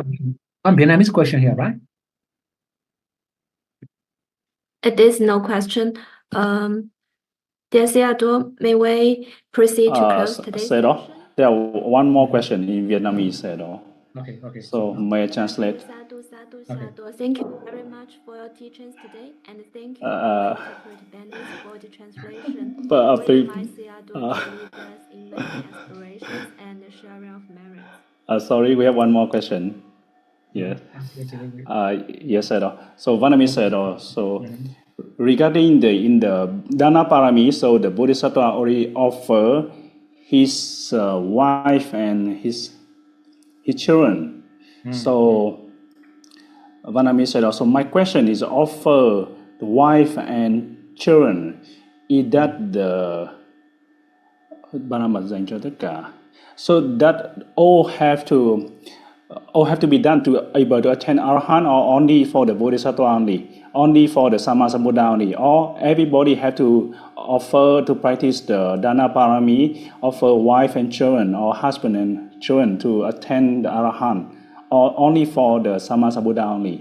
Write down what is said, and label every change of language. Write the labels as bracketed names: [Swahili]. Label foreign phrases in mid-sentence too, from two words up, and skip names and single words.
[English] One Vietnamese question here, right? It is no question. Dear Sayadaw, may we proceed to close today's Sayadaw, session? there one more question in Vietnamese, Sayadaw. Okay, okay. So may I translate? [Pali] Sadhu, sadhu, [English] Okay. [Pali] sadhu. [English] Thank you very much for your teachings today, and thank you all interpreted bandits for the translation. But We invite Sayadaw to lead us in many aspirations and the sharing of merits. sorry, we have one more question. Yes. Yes, Sayadaw. So Vietnamese Sayadaw. So regarding in the [Pali] Dana Parami, [English] so the Bodhisattva already offer his wife and his children. So Vietnamese Sayadaw. So my question is, offer the wife and children, is that the [Vietnamese] Ba mật dành cho tất cả? [English] So that all have to be done to able to attain Arahant, or only for the Bodhisattva only for the Sammasambuddha only, or everybody have to offer to practice the [Pali] Dana Parami, [English] offer wife and children or husband and children to attain the Arahant, or only for the Sammasambuddha only?